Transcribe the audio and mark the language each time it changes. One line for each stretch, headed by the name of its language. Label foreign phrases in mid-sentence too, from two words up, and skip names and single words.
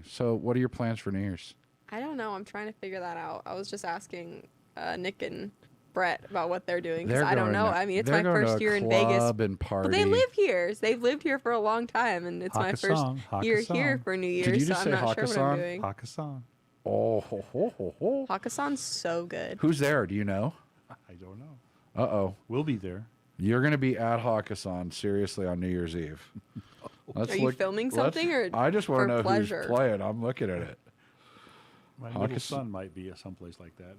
English: So what are your plans for New Year's? I don't know. I'm trying to figure that out. I was just asking Nick and Brett about what they're doing because I don't know. I mean, it's my first year in Vegas. And party. But they live here. They've lived here for a long time, and it's my first year here for New Year's. Did you just so say I'm not sure what I'm doing. Hakkasan. Oh, ho, ho, ho, ho. Hakkasan's so good. Who's there? Do you know? I don't know. Uh-oh. We'll be there. You're going to be at Hakkasan, seriously, on New Year's Eve. Are you filming something or I just want for to know pleasure? who's playing. I'm looking at it. My little son might be at someplace like that.